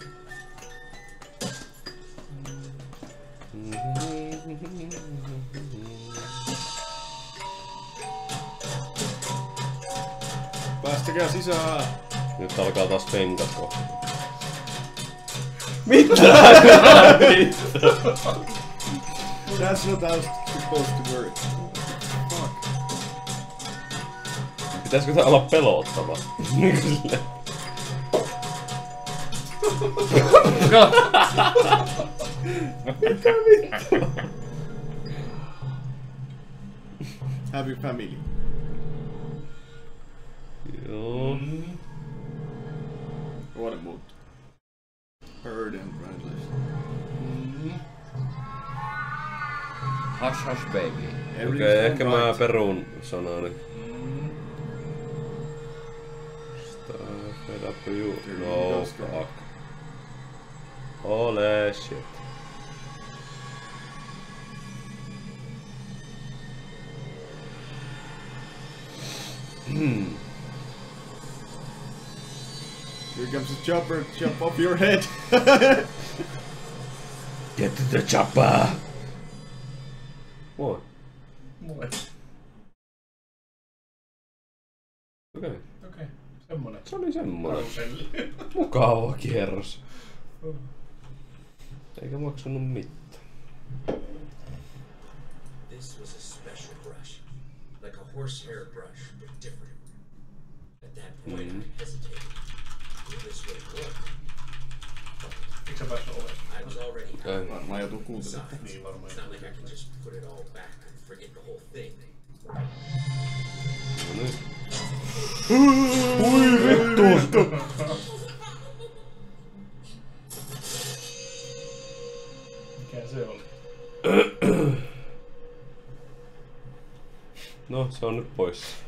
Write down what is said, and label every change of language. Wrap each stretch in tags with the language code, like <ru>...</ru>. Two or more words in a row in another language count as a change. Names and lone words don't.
<fi>Päästäkää sisään! Nyt alkaa taas penkat kohta. Mitä?</fi> <en>That's not how it's supposed to work. Fuck.</en> <fi>Pitäisikö tää olla pelottava?</fi> <en>Happy family.</en> <fi>Joo. Vuoden muuttu.</fi> <en>Bird and Bradley. Hush hush baby.</en> <fi>Okei, ehkä mä perun sanani.</fi> <en>Fed up you.</en> <fi>No fuck. Ole shit.</fi> <en>Here comes a chopper, jump off your head! Get to the chopper!</en> <fi>Moi. Moi. Okei. Okei, semmonen. Se oli semmonen. Karuselli. Mukava kierros. Eikä maksanut mitään.</fi> <en>This was a special brush, like a horsehair brush, but different. At that point, I hesitated. Will this really work?</en> <fi>Eikö sä päässyt oveen?</fi> <en>I was already</en> <fi>Okei. Varmaan joutuu kuuntelemaan.</fi> <en>Besides,</en> <fi>Niin varmaan.</fi> <en>it's not like I can just put it all back and forget the whole thing.</en> <fi>No niin. Mikä se oli? No, se on nyt pois.</fi>